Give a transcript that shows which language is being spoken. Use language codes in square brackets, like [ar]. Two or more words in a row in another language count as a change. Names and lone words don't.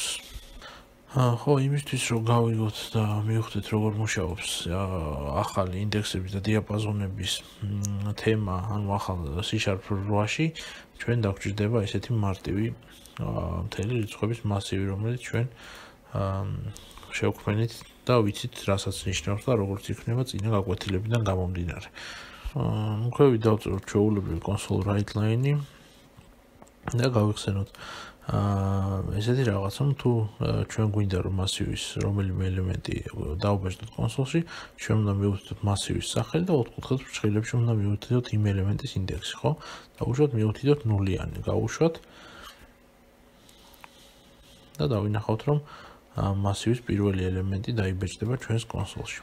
[ka] ხო, იმისთვის რომ გავიგოთ და მივხვდეთ როგორ მუშაობს ახალი ინდექსების და დიაპაზონების თემა, ანუ ახალ C#8-ში, ჩვენ დაგვჭირდება ესეთი მარტივი მთელი რიცხვების მასივი, რომელიც ჩვენ შევქმნით და ვიცით, რასაც ნიშნავს და როგორც იქნება წინა გაკვეთილებიდან გამომდინარე. მოკლედ დავწეროთ ჩვეულებრივი [en] console write line- [ka] ი და გავიხსენოთ ესეთი რაღაც, რომ თუ ჩვენ გვინდა რომ მასივის რომელიმე ელემენტი დავბეჭდოთ კონსოლში, ჩვენ უნდა მივუთითოთ მასივის სახელი და ოთხკუთხედის ფრჩხილებში უნდა მივუთითოთ იმ ელემენტის ინდექსი, ხო? დავუშვათ მივუთითოთ ნულიანი, გავუშვათ და დავინახავთ, რომ მასივის პირველი ელემენტი დაიბეჭდება ჩვენს კონსოლში.